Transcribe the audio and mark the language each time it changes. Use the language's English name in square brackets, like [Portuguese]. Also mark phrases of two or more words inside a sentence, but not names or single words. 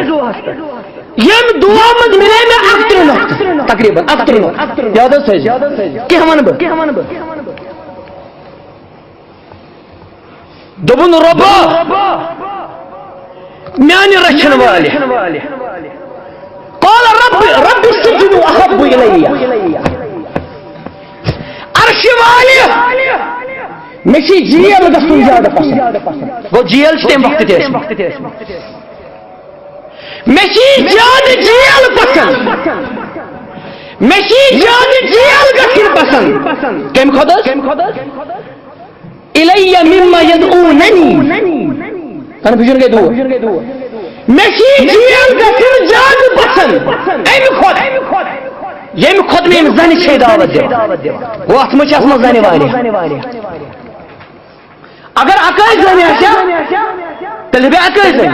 [Kashmiri] یم دعا مز ملے مےٚ 38 نقطہٕ تقریباً 38 نقطہٕ. یاد حظ تھٲیزِ کینٛہہ وَنہٕ بہٕ. دوٚپُن رۄبا میانہِ رچھن والہِ [Arabic] قال رب السجن احب الی. [Kashmiri] عرش والہِ مےٚ چھِ جیل گژھُن زیادٕ پسنٛد. گوٚو جیل چھِ تمہِ وقتہٕ تہِ ٲسمٕژ. مےٚ چھِ زیادٕ جیل پسنٛد. مےٚ چھِ زیادٕ جیل گژھٕنۍ پسنٛد. کمہِ کھۄتہٕ [Arabic] الی مما یدعوننی. [Urdu] کنفیوژن گئی دور. مےٚ چھِ جیل گژھٕنۍ زیادٕ پسنٛد امہِ کھۄتہٕ ییٚمہِ کھۄتہٕ مےٚ أمۍ زنہِ چھے دعوت دِوان. گوٚو اتھ منٛز چھِ اتھ منٛز زنہِ واریاہ. اگر اکٲے زنہِ آسہِ تیٚلہِ بیٚیہِ اکٲے زنہِ.